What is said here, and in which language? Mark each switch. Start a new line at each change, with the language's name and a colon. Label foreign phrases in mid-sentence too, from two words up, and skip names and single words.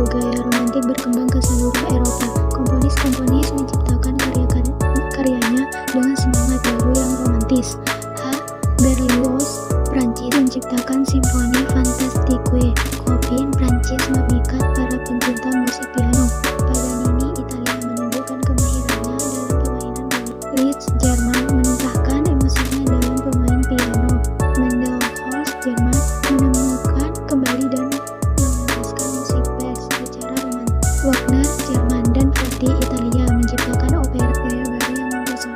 Indonesian: Gaya romantik berkembang ke seluruh Eropa. Komponis-komponis menciptakan karyanya dengan semangat baru yang romantis. Berlioz, Prancis, menciptakan simfoni Fantastique. Chopin, Prancis, memikat para pencinta musik piano. Paganini, Italia, menunjukkan kemahirannya dalam permainan biola. Liszt, Jerman, menumpahkan emosinya dalam pemain piano. Mendelssohn, Jerman, menemukan kembali dan memantaskan musik bass secara romantis. Wagner, Jerman, dan Verdi, Italia, menciptakan opera gaya baru yang mempesona.